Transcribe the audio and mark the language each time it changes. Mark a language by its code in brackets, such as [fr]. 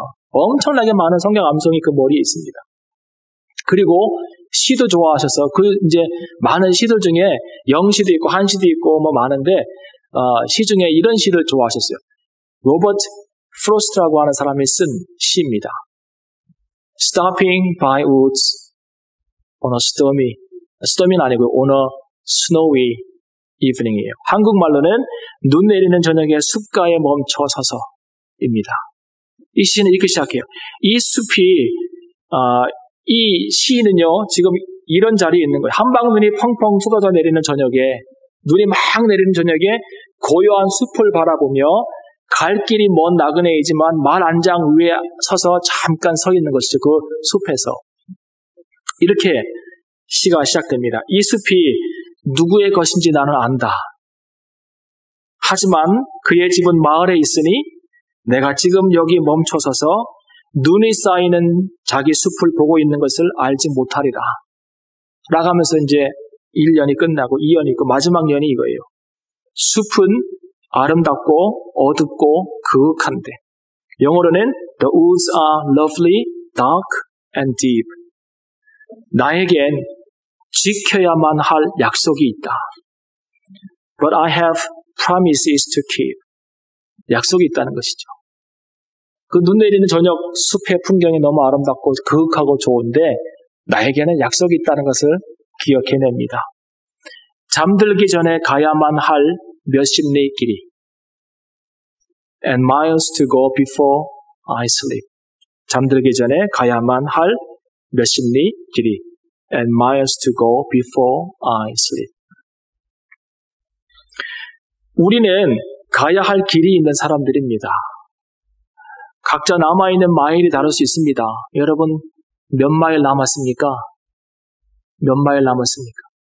[ko] 엄청나게 많은 성경 암송이 그 머리에 있습니다. 그리고 시도 좋아하셔서 이제 많은 시들 중에 영시도 있고 한시도 있고 많은데 시 중에 이런 시를 좋아하셨어요. 로버트 프로스트라고 하는 사람이 쓴 시입니다. [en] Stopping by woods on a stormy는 [ko] 아니고 [en] on a snowy evening이에요. [ko] 한국말로는 눈 내리는 저녁에 숲가에 멈춰 서서입니다. 이 시는 이렇게 시작해요. 이 숲이 이 시는요, 지금 이런 자리에 있는 거예요. 한방눈이 펑펑 쏟아져 내리는 저녁에, 눈이 막 내리는 저녁에 고요한 숲을 바라보며 갈 길이 먼 나그네이지만 말 안장 위에 서서 잠깐 서 있는 것이죠. 그 숲에서. 이렇게 시가 시작됩니다. 이 숲이 누구의 것인지 나는 안다. 하지만 그의 집은 마을에 있으니 내가 지금 여기 멈춰서서 눈이 쌓이는 자기 숲을 보고 있는 것을 알지 못하리라. 라가면서 이제 1년이 끝나고 2년이 있고 마지막 년이 이거예요. 숲은 아름답고 어둡고 그윽한데, 영어로는 [en] The woods are lovely, dark and deep. [ko] 나에겐 지켜야만 할 약속이 있다. [en] But I have promises to keep. [ko] 약속이 있다는 것이죠. 그 눈 내리는 저녁 숲의 풍경이 너무 아름답고 그윽하고 좋은데 나에게는 약속이 있다는 것을 기억해냅니다. 잠들기 전에 가야만 할 몇십 리의 길이. [en] And miles to go before I sleep. [ko] 잠들기 전에 가야만 할 몇십 리 길이. [en] And miles to go before I sleep. [ko] 우리는 가야 할 길이 있는 사람들입니다. 각자 남아있는 마일이 다를 수 있습니다. 여러분, 몇 마일 남았습니까? 몇 마일 남았습니까?